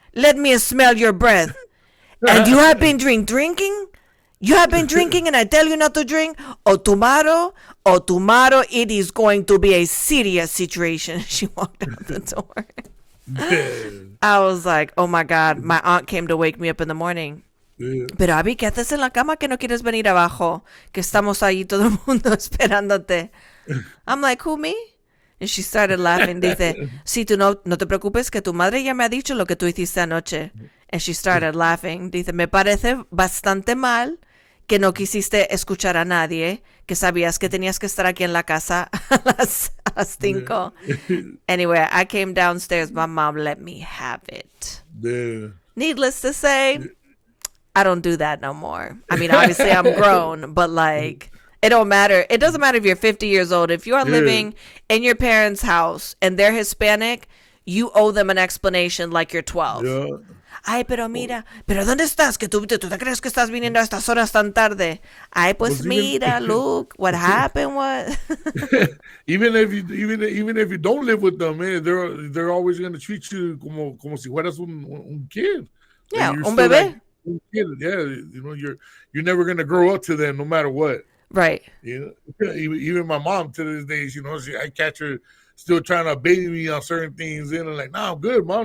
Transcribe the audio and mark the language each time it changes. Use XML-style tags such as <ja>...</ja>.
<en>Let me smell your breath. And you have been drinking? You have been drinking and I tell you not to drink? Or tomorrow, it is going to be a serious situation. She walked out the door. I was like, oh my God. My aunt came to wake me up in the morning. Yeah.</en> <es>Pero Abbie, ¿qué haces en la cama que no quieres venir abajo? Que estamos ahí todo el mundo esperándote.</es> <en>I'm like, who, me? And she started laughing.</en> <es>Dice, sí, tú no te preocupes que tu madre ya me ha dicho lo que tú hiciste anoche.</es> <en>And she started laughing.</en> <es>Dice, me parece bastante mal que no quisiste escuchar a nadie, que sabías que tenías que estar aquí en la casa a las 5.</es> <en>Anyway, I came downstairs. My mom let me have it. Yeah. Needless to say, I don't do that no more. I mean, obviously I'm grown, but like, it don't matter. It doesn't matter if you're 50 years old. If you are living in your parents' house and they're Hispanic, you owe them an explanation like you're 12. Yeah.</en> <es>Ay, pero mira, pero ¿dónde estás? Que tú te crees que estás viniendo a estas horas tan tarde. Ay, pues mira,</es> <en>look, what happened was. even if you don't live with them, man, they're always going to treat you</en> <es>como si fueras un</es> <en>kid.</en> <es>Yeah, un bebé.</es> <en>Like, yeah, you know, you're never going to grow up to them no matter what. Right. You know, even my mom to this day, you know, I catch her still trying to baby me on certain things, and I'm like, "Nah, I'm good, mom.</en>